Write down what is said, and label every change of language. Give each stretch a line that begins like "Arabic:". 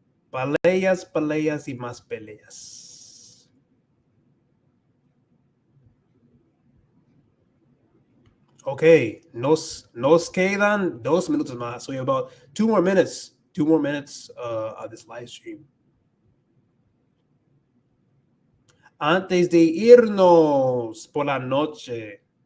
Spanish: Peleas y más peleas. Ok, nos quedan 2 minutos más.
English: So we have about 2 more minutes. 2 more minutes of this live stream.
Spanish: Antes de irnos por la noche.